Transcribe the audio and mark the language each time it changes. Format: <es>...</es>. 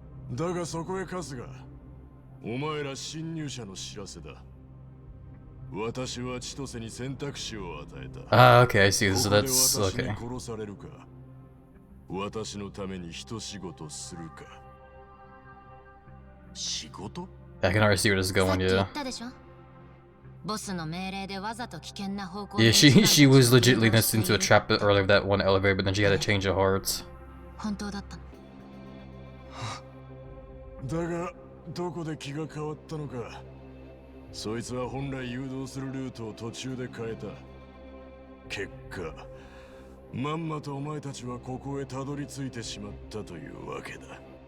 <ja>だがそこへカスが、お前ら侵入者の知らせだ。私は千歳に選択肢を与えた。</ja> <en>Ah, okay, I see. So that's okay.</en> <ja>殺されるか、私のために一仕事するか。仕事？</ja> <en>I can already see where this is going, yeah. Yeah, she was legit leading us into a trap earlier with that one elevator, but then she had a change of heart.</en> <ja>だがどこで気が変わったのか。そいつは本来誘導するルートを途中で変えた。結果まんまとお前たちはここへたどり着いてしまったというわけだ。</ja>